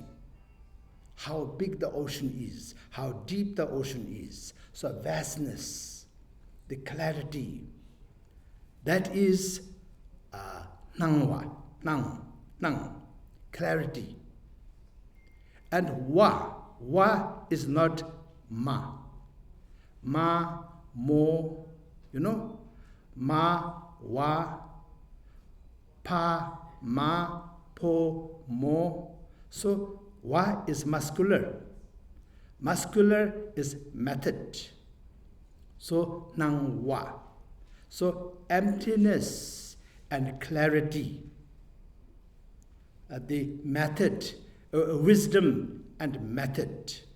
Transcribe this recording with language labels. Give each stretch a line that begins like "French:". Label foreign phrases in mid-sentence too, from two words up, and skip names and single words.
English: How big the ocean is, how deep the ocean is. So vastness, the clarity, that is nangwa, nang, clarity. And wa is not ma, mo, ma, wa, pa, ma, po, mo. So wa is muscular. Muscular is method. So nang wa. So emptiness and clarity. The method, wisdom and method.